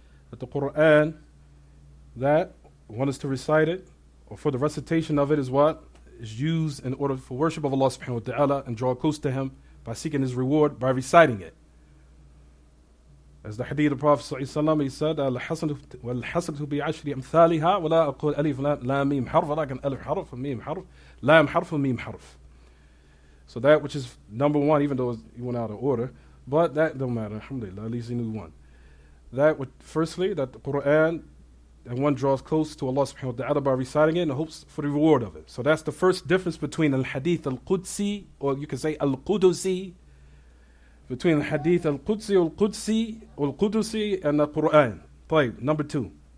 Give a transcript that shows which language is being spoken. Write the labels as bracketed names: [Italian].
[English] That the Quran, that one is to recite it, or for the recitation of it is what? Is used in order for worship of Allah subhanahu wa ta'ala and draw close to Him by seeking His reward by reciting it. As the hadith of the Prophet ﷺ, he said, [Arabic] وَالْحَسَنَةُ بِعَشْرِ أَمْثَالِهَا وَلَا أَقُولُ أَلِفْ لَام مِيم حرف ولكن ألف حرف وميم حرف لام حرف وميم حرف. [English] So that which is number one, even though he went out of order, but that don't matter, alhamdulillah, at least he knew one. That would, firstly, that the Quran, and one draws close to Allah subhanahu wa ta'ala by reciting it and hopes for the reward of it. So that's the first difference between al-Hadith al-Qudsi, or you can say al-Qudusi, between al-Hadith al-Qudsi or al-Qudusi and the Quran. طيب, number two.